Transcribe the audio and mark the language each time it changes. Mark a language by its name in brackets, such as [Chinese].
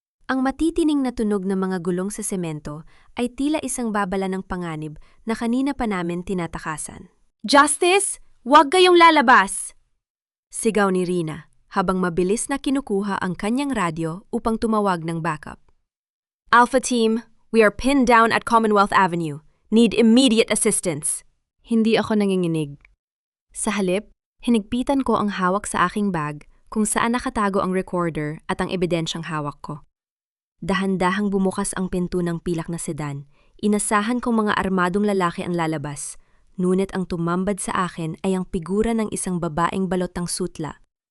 [Filipino] Ang matitining na tunog ng mga gulong sa semento ay tila isang babala ng panganib na kanina pa namin tinatakasan. Justice! Huwag kayong lalabas! Sigaw ni Rina habang mabilis na kinukuha ang kanyang radyo upang tumawag ng backup. [English] Alpha Team, we are pinned down at Commonwealth Avenue. Need immediate assistance. [Filipino] Hindi ako nanginginig. Sa halip, hinigpitan ko ang hawak sa aking bag kung saan nakatago ang recorder at ang ebidensyang hawak ko. Dahan-dahang bumukas ang pinto ng pilak na sedan. Inasahan kong mga armadong lalaki ang lalabas. Ngunit ang tumambad sa akin ay ang figura ng isang babaeng balot ng sutla.